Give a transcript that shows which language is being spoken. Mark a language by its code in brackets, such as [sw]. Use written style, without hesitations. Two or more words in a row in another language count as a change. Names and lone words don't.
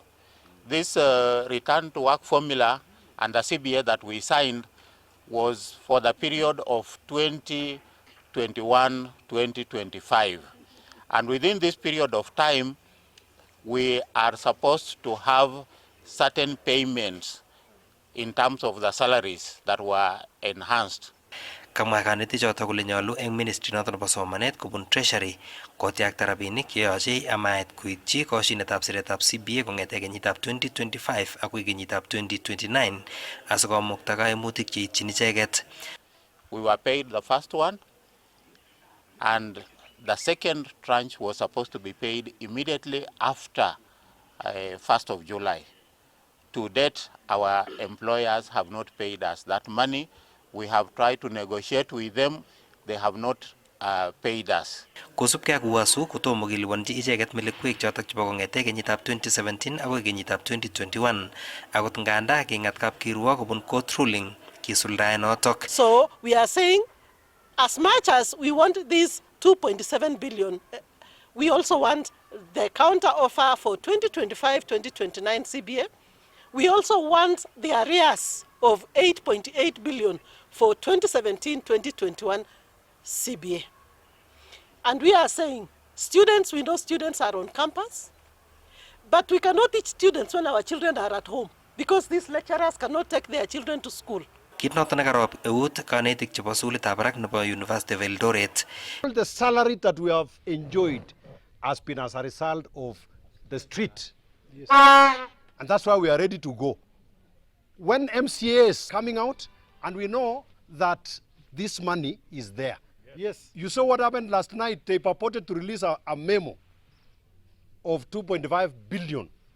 [en] This return to work formula and the CBA that we signed was for the period of 2021-2025. And within this period of time, we are supposed to have certain payments in terms of the salaries that were enhanced. [kln] Kamwa kaneti chotok kole nyolu eng ministry noton nebo somanet kubun treasury kotyakta rabinik cheyoche amait koityi koshinetab siretab CBA kong'ete kenyitab 2025 akoi kenyitab 2029 asikomukta kaimutik cheityin icheket. [en] We were paid the first one and the second tranche was supposed to be paid immediately after 1st of July. To date, our employers have not paid us that money. We have tried to negotiate with them. They have not paid us. [kln] Kosubkei ak WASU kotomo kelipanji icheket melekwek chotok chebo kong'ete kenyitab 2017 akoi kenyitab 2021 akot nganda king'at kapkirwok kobun [en] court ruling [kln] kisuldae notok. [en] So we are saying as much as we want this 2.7 billion, we also want the counter offer for 2025-2029 CBA. We also want the arrears of 8.8 billion for 2017-2021 CBA. And we are saying, students, we know students are on campus, but we cannot teach students when our children are at home because these lecturers cannot take their children to school. [kln] Kit noton nakarop eut kanetik chebo sukulitab barak nebo University of Eldoret. [en] The salary that we have enjoyed has been as a result of the street. Yes. And that's why we are ready to go. When MCA is coming out, and we know that this money is there. Yes. You saw what happened last night. They purported to release a memo of 2.5 billion.